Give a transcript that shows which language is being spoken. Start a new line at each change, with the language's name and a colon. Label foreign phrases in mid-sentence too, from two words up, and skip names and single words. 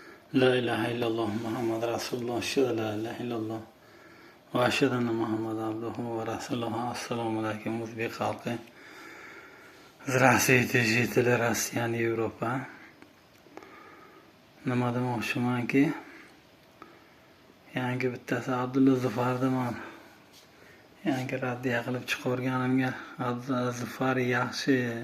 Arabic: لا إله إلا الله محمد رسول الله. أشهد أن لا إله إلا الله. وأشهد أن محمدا عبده ورسوله. السلام عليكم
Uzbek: Uzbek halkı.
Russian: Здравствуйте, жители России и Европы.
Uzbek: Nima demoqchimanki, yangi bittasi Abdulla Zufardiman. Yangi raddiya qilib chiqarganimga Abdulla Zufar yaxshi.